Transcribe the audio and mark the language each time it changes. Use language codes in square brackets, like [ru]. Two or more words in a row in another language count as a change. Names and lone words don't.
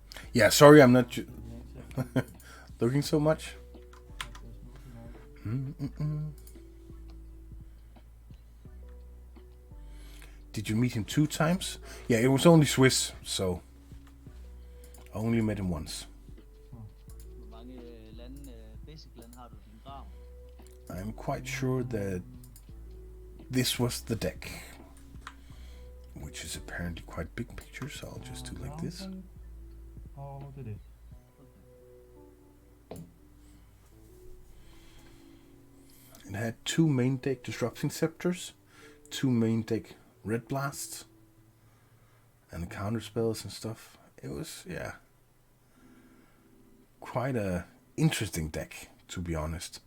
[en] Yeah, sorry, I'm not looking so much. Did you meet him 2 times? Yeah, it was only Swiss, so I only met him once. [da] Hvor mange basic lande har du i din grav? [en] I'm quite sure that this was the deck, which is apparently quite big picture, so I'll just do like this. [da] Oh, det er det. [en] It had 2 main deck Disrupting Scepters, 2 main deck Red Blasts, and counter spells and stuff. It was, yeah, quite a interesting deck, to be honest.